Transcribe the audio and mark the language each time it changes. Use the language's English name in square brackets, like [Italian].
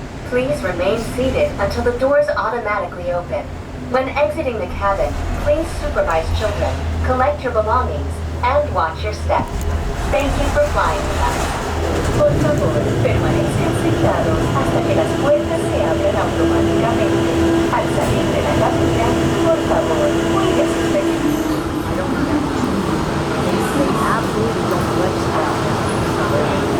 [English] Please remain seated until the doors automatically open. When exiting the cabin, please supervise children, collect your belongings, and watch your steps. Thank you for flying with us. [Spanish] Por favor, permanezcan sentados hasta que las puertas se abran automáticamente. Al salir de la cabina, por favor, cuide sus pequeños. [English] I don't remember. They absolutely don't let us down.